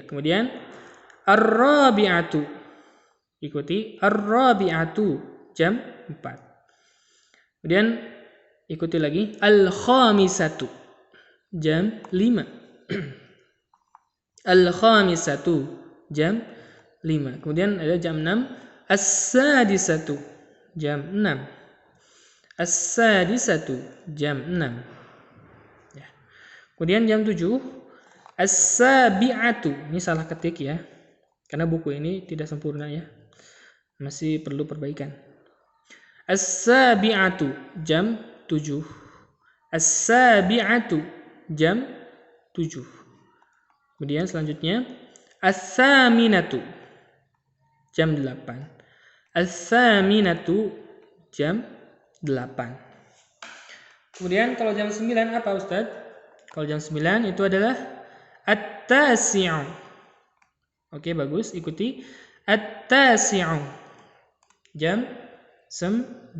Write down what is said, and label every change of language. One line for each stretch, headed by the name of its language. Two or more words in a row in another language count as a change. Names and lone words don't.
Indonesian: Kemudian ar-rabi'atu. Ikuti ar-rabi'atu jam 4. Kemudian ikuti lagi al-khamisatu jam 5. Al-khamisatu jam 5. Kemudian ada jam 6 as-sadisatu jam 6. As-sadisatu jam 6. Ya. Kemudian jam 7 as-sabi'atu. Ini salah ketik ya. Karena buku ini tidak sempurna ya. Masih perlu perbaikan. As-sabi'atu jam 7. As-sabi'atu jam 7. Kemudian selanjutnya as-saminatu jam 8. As-saminatu jam 8. Kemudian kalau jam 9 apa Ustaz? Kalau jam 9 itu adalah at-tasi'u. Oke, bagus. Ikuti at-tasi'u jam 9.